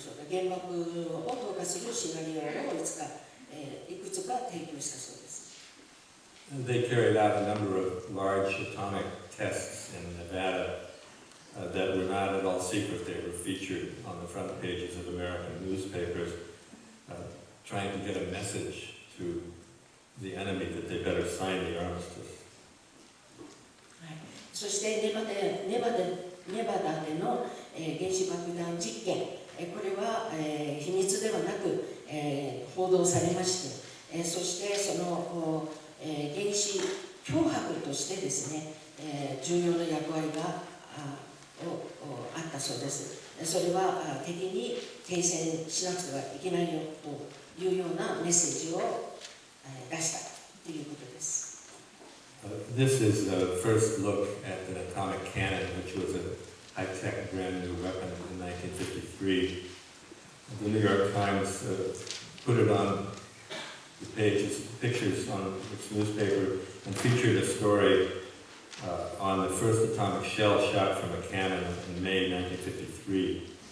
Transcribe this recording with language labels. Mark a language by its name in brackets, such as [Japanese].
[Japanese] 原爆を投下するシナリオをいくつか提供したそうです。 [English] They carried out a number of large atomic tests in Nevada that were not at all secret. They were featured on the front pages of American newspapers, trying to get a message to the enemy that they better sign the armistice. [Japanese] そしてネバダでの原子爆弾実験、これは秘密ではなく報道されまして、そしてその原子脅迫としてですね、重要な役割があったそうです。それは敵に停戦しなくてはいけないよというようなメッセージを出したということです。 [English] This is the first look at an atomic cannon, which was a high-tech brand new weapon in 1953. The New York Times put it on the pictures on its newspaper, and featured a story on the first atomic shell shot from a cannon in May 1953.